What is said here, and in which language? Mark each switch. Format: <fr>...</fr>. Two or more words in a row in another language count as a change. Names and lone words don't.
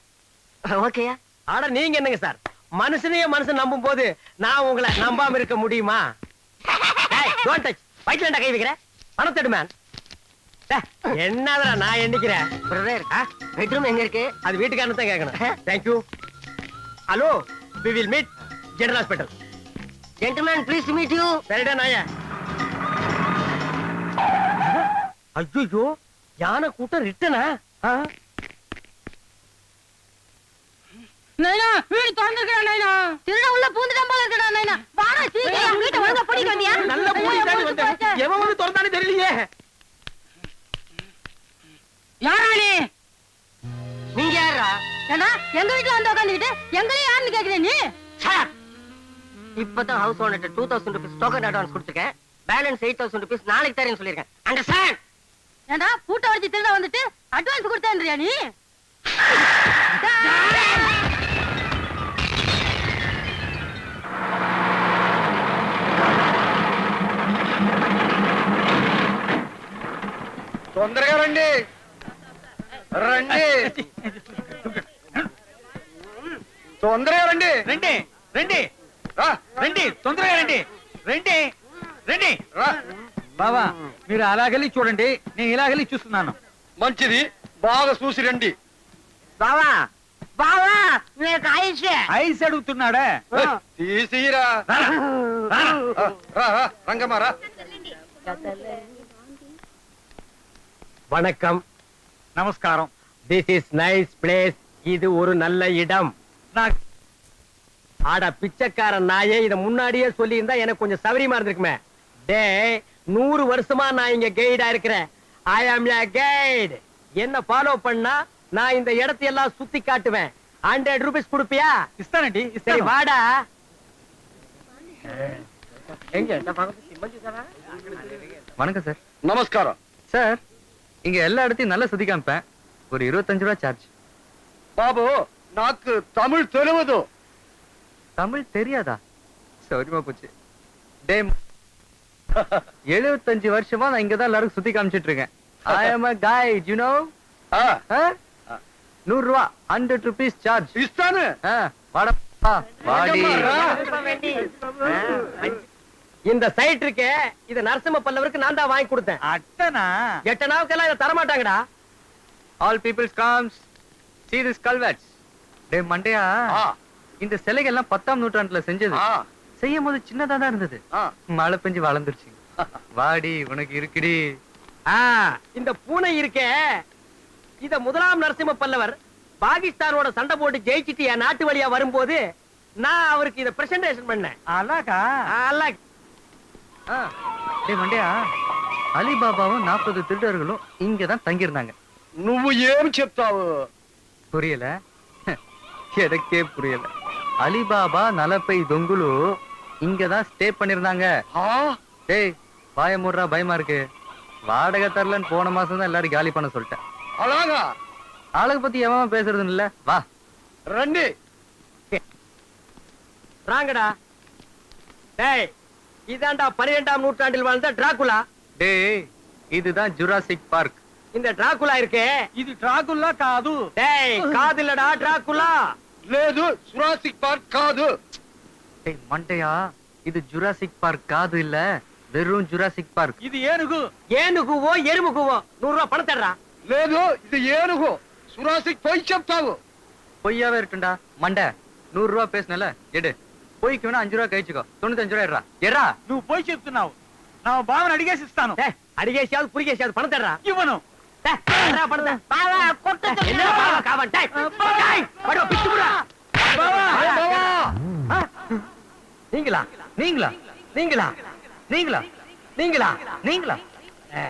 <ta>ஓகேயா? ஆட நீங்க என்னங்க சார், மனுஷனையே மனுஷன் நம்பும் போது நான் உங்களை நம்பாம இருக்க முடியுமா? டேய்</ta> <en>don't touch.</en> <ta>பைட்லண்டா கை வைக்கிற. பணம் தேடு மேன். டேய் என்னடா நான் எண்ணிக்கிறேன்.</ta> <en>brother bedroom</en> <ta>எங்க இருக்கு? அது வீட்டுக்காரன் தான் கேட்கணும்.</ta> <en>Thank you. ஹலோ, we will meet general hospital. gentleman please meet you.</en> <ta>சரிடா நாயே. ஐயோ யானை கூட்டம் ரிட்டனா? நைனா வீடு திறந்துக்கடா நைனா. திருட உள்ள பூந்துட்டான் போல இருக்கடா நைனா. வாடா சீக்கிரம் வீட்டை ஒழுங்கா பூட்டிட்டு வந்தியா? நல்ல பூட்டி தாண்டி வந்தேன். எவன் வந்து திறந்தானே தெரியலையே. யாரா நீ? நீங்க யாரா? ஏண்டா எங்க வீட்ல வந்து உட்கார்ந்துட்டு எங்களே யாருன்னு கேக்குற நீ? இப்பதான்</ta> <en>house owner 2000 rupees token advance</en> <ta>கொடுத்துருக்கேன்.</ta> <en>balance 8000 rupees</en> <ta>நாளைக்கு தரேன்னு சொல்லிருக்கேன்.</ta> <en>அண்டர்ஸ்டாண்ட்?</en> <ta>ஏண்டா பூட்ட வச்சு திருட வந்துட்டு அட்வான்ஸ் கொடுத்தேன்றியா நீ?</ta> <te>తొందరగా రండి రండి తొందరగా రండి రండి రండి రా రండి తొందరగా రండి రండి రండి. రా బావా మీరు అలాగెళ్ళి చూడండి, నేను ఇలాగెళ్ళి చూస్తున్నాను. మంచిది బాగా చూసి రండి. బావా బావా నీకు ఐస్ ఐస్ అడుగుతున్నాడా? తీసిరా రా రంగమ్మ రా.</te> <ta>வணக்கம். நமஸ்காரம்.</ta> <en>this is nice place. இது ஒரு நல்ல இடம்.</en> <ta>நான் ஆட பிச்சைக்காரன் நாயே, இத முன்னாடியே சொல்லி இருந்தா எனக்கு கொஞ்சம் சௌரியமா இருந்திருக்குமே. டேய் 100 வருஷமா நான் இங்க கைடா இருக்கிறேன்.</ta> <en>I am a guide.</en> <ta>என்ன ஃபாலோ பண்ணா நான் இந்த இடத்தை எல்லாம் சுத்தி காட்டுவேன். 100 ரூபீஸ் கொடுப்பியா?</ta> <te>ఇస్తానండి,</te> <ta>சரி</ta> <te>ఇస్తాను.</te> <ta>வாடா. வணக்கம் சார். நமஸ்காரம் சார் இங்க எல்லா இடத்தையும் நல்லா சுத்தி காமிப்பேன். ஒரு 25 ரூபாய் சார்ஜ்.</ta> <te>బాబు నాకు తమిళ్ తెలియదు.</te> <ta>தமிழ் தெரியாதா? சௌரியமா போச்சு. டே 75 வருஷமா நான் இங்கதான் எல்லாரும் சுத்தி காமிச்சிட்டு இருக்கேன்.</ta> <en>I am a guide, you know? 100 ரூபா 100 rupees சார்ஜ்.</en> <te>ఇస్తాను.</te> <ta>வாடா வாடி. இந்த சைட் இருக்கே, இது நரசிம்ம பல்லவருக்கு நான் தான் வாங்கி கொடுத்தேன்.</ta> <te>అట్టనా?</te> <ta>எட்டனாவுக்கெல்லாம் இதை தரமாட்டாங்கடா.</ta> <en>All peoples comes. See this culverts.</en> <ta>டே மண்டையா, இந்த சிலைகள் எல்லாம் 10ஆம் நூற்றாண்டுல செஞ்சது. செய்யும் போது சின்னதா தான் இருந்தது. மழை பெஞ்சு வளர்ந்துருச்சு. வாடி உனக்கு இருக்குடி. இந்த பூனை இருக்கே, இத முதலாம் நரசிம்ம பல்லவர் பாகிஸ்தானோட சண்டை போட்டு ஜெயிச்சிட்டு என் நாட்டு வழியா வரும்போது நான் அவருக்கு இத பிரசன்டேஷன் பண்ணேன்.</ta> <te>అలాగా?</te> <ta>டே மண்டையா, அலிபாபாவும் 40 திருடர்களும் இங்கதான் தங்கியிருந்தாங்க.</ta> <te>నువ్వు ఏం చెప్తావు?</te> <ta>புரியல? எனக்கே புரியல. அலிபாபா நலப்பை தொங்குலு இங்கதான் ஸ்டே பண்ணிருந்தாங்க. டேய் வாய மூடுறா, பயமா இருக்கு. வாடகை தரலன்னு போன மாசம் தான் எல்லாரும் காலி பண்ண சொல்லிட்டேன்.</ta> <te>అలాగా</te> <ta>ஆளுக்கு பத்தி எவன் பேசுறது இல்ல. வா</ta> <te>రండి.</te> <ta>ராங்கடா. டேய் இதாண்டா 12ஆம் நூற்றாண்டில் வாழ்ந்த டிராகுலா. டேய் இதுதான் ஜுராசிக் பார்க். இந்த டிராகுலா இருக்கே,</ta> <te>ఇది డ్రాకుల్లా కాదు.</te> <ta>டேய் காதில்லடா டிராகுலா.</ta> <te>లేదు జురాసిక్ పార్క్ కాదు.</te> <ta>டேய் மண்டையா, இது ஜுராசிக் பார்க் காது இல்ல, வெறும் ஜுராசிக் பார்க்.</ta> <te>ఇది ఏనుగు.</te> <ta>ஏனுகுவோ எருமுகுவோ 100 ரூபாய் பணம் தர்றா.</ta> <te>లేదు ఇది ఏనుగు. జురాసిక్ పోయి చెప్తావు.</te> <ta>பொய்யாவே இருக்குண்டா மண்டை. 100 ரூபாய் பேசுனல எடு. பொய்க்கு வேணா 5 ரூபாய் கழிச்சுக்கோ. 95 ரூபாய் எடுறா. எறா.</ta> <te>నువ్వు పోయి చెప్తున్నావు. నా బావని అడిగేసి ఇస్తాను.</te> <ta>டேய் அடிகேசியாவது புரிகேசியாவது பணம் தர்றா.</ta> <te>ఇవ్వను.</te> <ta>டேய் தர்றா பணத்தை. பாவா கொட்ட சொல்லு. என்ன பாவா காவன். டேய் டேய் படோ பிச்சு புடா. நீங்களா நீங்களா நீங்களா நீங்களா நீங்களா நீங்களா?</ta>